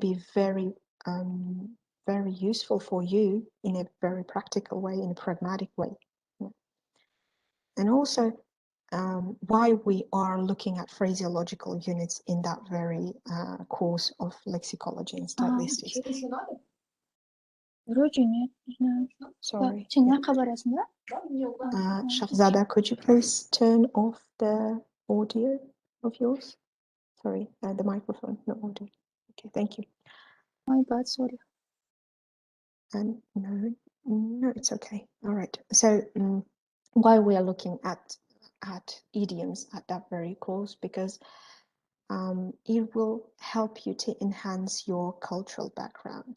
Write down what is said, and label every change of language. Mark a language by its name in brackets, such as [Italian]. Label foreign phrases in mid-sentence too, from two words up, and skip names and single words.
[English] Can be very very useful for you in a very practical way, in a pragmatic way. Yeah. And also why we are looking at phraseological units in that very course of lexicology and stylistics. [Russian] Вроде нет, не знаю. [English] Sorry. [Kazakh] Сен қабарасың ба? [English] Shahzada, could you please turn off the audio of yours? Sorry, the microphone, no audio. Okay, thank you. My bad, sorry. And no, it's okay. All right. So why we are looking at idioms at that very course, because it will help you to enhance your cultural background.